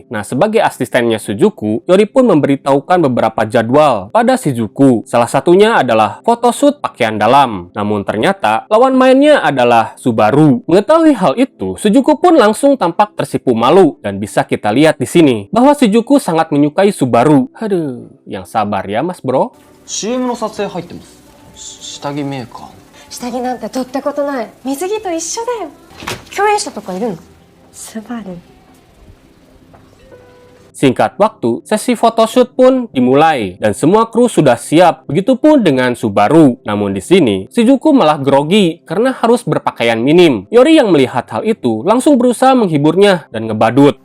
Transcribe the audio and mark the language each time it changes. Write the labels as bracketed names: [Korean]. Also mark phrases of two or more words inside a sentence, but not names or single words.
[Indonesian] Nah, sebagai asistennya Shizuku, Yori pun memberitahukan beberapa jadwal pada Shizuku. Salah satunya adalah photoshoot pakaian dalam. Namun ternyata lawan mainnya adalah Subaru. Mengetahui hal itu, Shizuku pun langsung tampak tersipu malu, dan bisa kita lihat di sini bahwa Shizuku sangat menyukai Subaru. Aduh, yang sabar ya mas bro. [Japanese] CM の撮影入ってます。下着メーカー。下着なんて取ったことない。水着と一緒だよ。共演者とかいるの？スバル。 [Indonesian] Singkat waktu, sesi photoshoot pun dimulai dan semua kru sudah siap. Begitupun dengan Subaru. Namun di sini, Shizuku malah grogi karena harus berpakaian minim. Yori yang melihat hal itu langsung berusaha menghiburnya dan ngebadut.